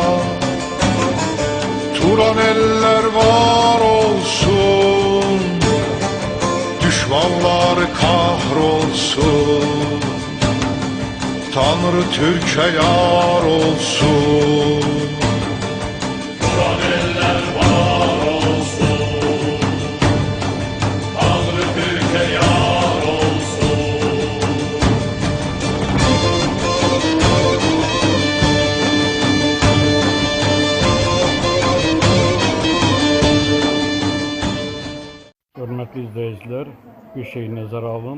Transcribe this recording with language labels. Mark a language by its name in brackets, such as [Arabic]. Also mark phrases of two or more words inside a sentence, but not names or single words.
[Turkish] Turan eller var olsun, düşmanlar kahrolsun. Tanrı Türk'e yar olsun. Turan eller var olsun, Tanrı Türk'e yar olsun. [Azerbaijani] Hörmətli izləyicilər, bir şey nəzərə alın.